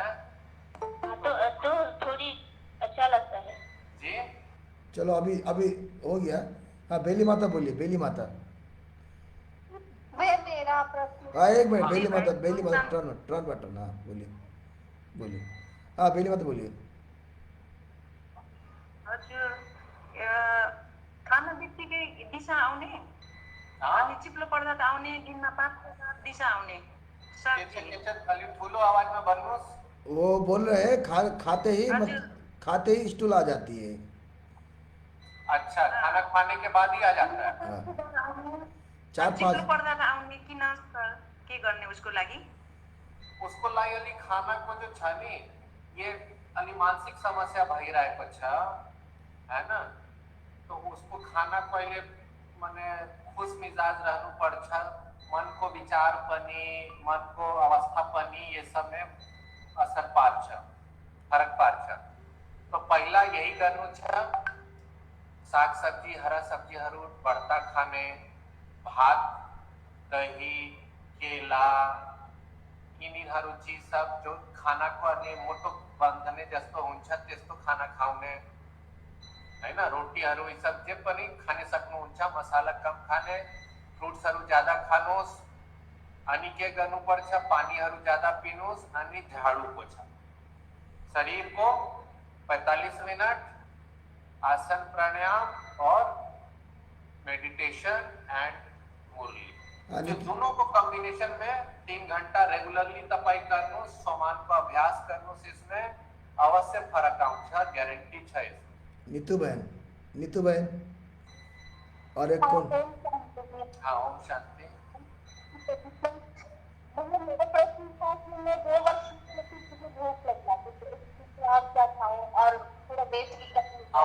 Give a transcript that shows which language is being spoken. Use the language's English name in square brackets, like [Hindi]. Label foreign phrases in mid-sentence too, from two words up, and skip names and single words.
[Hindi] तो थोड़ी अच्छा लगता है जी चलो अभी अभी हो गया। हाँ बेली माता बोलिए, बेली माता। वे मेरा प्रश्न हाँ एक मिनट, बेली माता टर्न बटन। हाँ बोलिए बोलिए। हाँ बेली माता बोलिए। [Nepali] हजुर खाना बित्तिकै दिशा आउने अनि चिप्लो पर्दा त आउने, दिनमा 5 दिशा आउने अलिक ठुलो [Hindi] आवाज में [Nepali] भन्नुहोस्। [Hindi] वो बोल रहे हैं खाते ही [Nepali] हजुर। [Hindi] खाते ही स्टूल आ जाती है। अच्छा, खाना खाने के बाद ही आ जाता है। हाँ, [Nepali] चिप्लो 4-5 पर्दा त आउने किन सर, के गर्ने उसको लागि? उसको लागि अलि खानाको जो छ नि, ये अलि मानसिक समस्या भइरहेको छ हैन, तो उसको खाना पहिले माने खुश मिजाज रहनु पर्छ, मनको विचार पनि मनको अवस्था पनि [Hindi] ये सब में [Nepali] असर पार्छ, फरक पार्छ। तो पहिला यही गर्नु छ, साग सब्जी हरा सब्जीहरू बढ्ता खाने, भात दही केला यिनीहरू चिज सब जो खानाको अनि मोटो बन्धने जस्तो हुन्छ त्यस्तो खाना खाउने हैन। रोटीहरू यी सब जे पनि खाने सक्नुहुन्छ, मसाला कम खाने, फ्रुट्सहरू ज्यादा खानुहोस्, अनि के गर्नुपर्छ पानीहरू ज्यादा पिनुहोस्, अनि झाडू पोछा शरीर को 45 मिनट [Hindi] आसन प्राणायाम और मेडिटेशन [Nepali] एंड मुरली, अनि [Hindi] जो दोनों को कॉम्बिनेशन में [Nepali] 3 घंटा रेगुलरली तपाई गर्नुहोस्, सोमान को अभ्यास गर्नुहोस्, [Hindi] इसमें अवश्य [Nepali] फरक आउँछ, ग्यारेंटी छ [Hindi] इसमें। नीतू बहन और एक कौन? हाँ ओम शांति। मेरा प्रश्न था कि मैं 2 वर्ष से मुझे भूख लग जाती है, आप क्या खाऊं और थोड़ा वेट भी करनी है।